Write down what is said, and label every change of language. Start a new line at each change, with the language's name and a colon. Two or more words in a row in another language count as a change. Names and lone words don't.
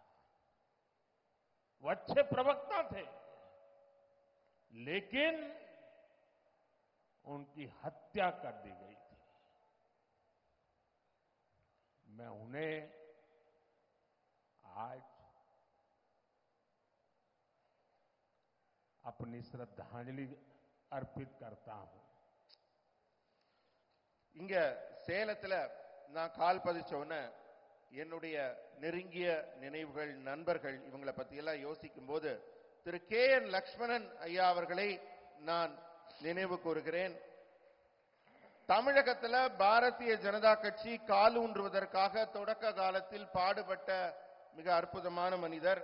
Hindi: वो अच्छे प्रवक्ता थे, लेकिन उनकी हत्या कर दी गई थी। मैं उन्हें आज अपनी श्रद्धांजलि अर्पित करता हूं।
Tamil: இங்க சேலத்துல நான் கால் பதிச்ச உடனே என்னுடைய நெருங்கிய நினைவுகள், நண்பர்கள் இவங்களை பத்தி எல்லாம் யோசிக்கும் போது திரு கே.என். லட்சுமணன் ஐயா அவர்களை நான் நினைவு கூறுகிறேன். தமிழகத்துல பாரதிய ஜனதா கட்சி காலூன்றுவதற்காக தொடக்க காலத்தில் பாடுபட்ட மிக அற்புதமான மனிதர்.